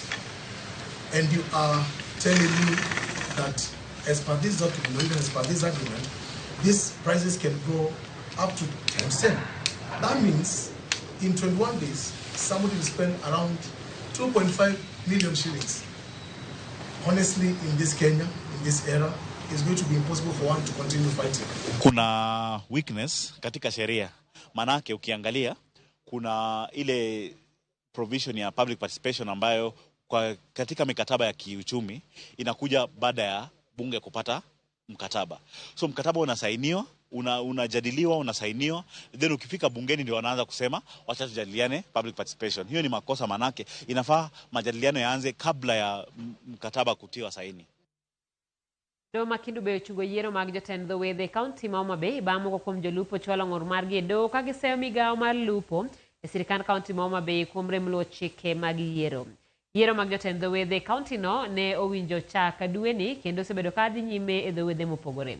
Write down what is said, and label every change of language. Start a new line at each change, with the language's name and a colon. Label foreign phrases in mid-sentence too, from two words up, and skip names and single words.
English: And you are telling me that as per this document, or even as per this agreement, these prices can go up to times 10. That means in 21 days, somebody will spend around 2.5 million shillings. Honestly, in this Kenya, in this era, it's going to be impossible for one to continue fighting.
Swahili: Kuna weakness katika sheria. Manake ukiangalia, kuna ile provision ya
English: public participation
Swahili: ambayo katika mikataba ya kiuchumi inakuja baada ya bunge kupata mkataba. So mkataba unasainiwa, unajadiliwa, unasainiwa, then ukifika bungeni ndio wanaanza kusema wacha tujadiliane
English: public participation.
Swahili: Hiyo ni makosa, manake inafaa majadiliano yaanze kabla ya mkataba kutiwa saini.
Luo (Kenya and Tanzania): Do makindu be chungo yiero mag jotend dho wedhe kaunti ma Homa Bay bamo kuom jolupo chwalo ng'ur margi do ka giseyo migawo mar lupo e sirikand kaunti ma Homa Bay kuom rem luwo chike mag yiero. Yiero mag jotend dho wedhe kaunti no ne owinjo chaka dweni kendo osebedo ka dhi nyime e dho wedhe mopogore.